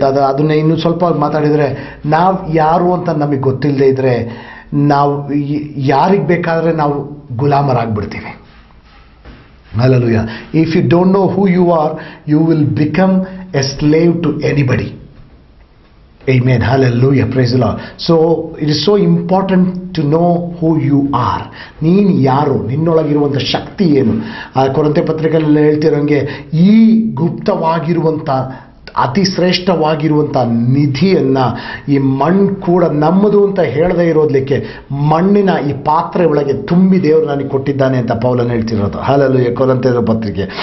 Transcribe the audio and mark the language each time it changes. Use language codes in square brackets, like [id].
[kn] ಅದನ್ನೇ ಇನ್ನೂ ಸ್ವಲ್ಪ ಮಾತಾಡಿದರೆ, ನಾವು ಯಾರು ಅಂತ ನಮಗೆ ಗೊತ್ತಿಲ್ಲದೆ ಇದ್ದರೆ ನಾವು ಯಾರಿಗೆ ಬೇಕಾದರೆ ನಾವು ಗುಲಾಮರಾಗ್ಬಿಡ್ತೀವಿ. Hallelujah. [en] If you don't know who you are, you will become a slave to anybody. Amen. Hallelujah. Praise the Lord. So it is so important to know who you are. [kn] ನೀನು ಯಾರು, ನಿನ್ನೊಳಗಿರುವಂಥ ಶಕ್ತಿ ಏನು. ಕೊರಿಂಥೆ ಪತ್ರಿಕೆಯಲ್ಲಿ ಹೇಳ್ತಿರೋಂಗೆ ಈ ಗುಪ್ತವಾಗಿರುವಂಥ ಅತಿ ಶ್ರೇಷ್ಠವಾಗಿರುವಂಥ ನಿಧಿಯನ್ನು ಈ ಮಣ್ಣು ಕೂಡ ನಮ್ಮದು ಅಂತ ಹೇಳದೇ ಇರೋದಕ್ಕೆ ಮಣ್ಣಿನ ಈ ಪಾತ್ರೆ ಒಳಗೆ ತುಂಬಿ ದೇವರು ನನಗೆ ಕೊಟ್ಟಿದ್ದಾನೆ ಅಂತ ಪೌಲನು ಹೇಳ್ತಿರೋದು. ಹಲ್ಲೆಲೂಯಾ. ಕೊರಿಂಥೆ ಪತ್ರಿಕೆ.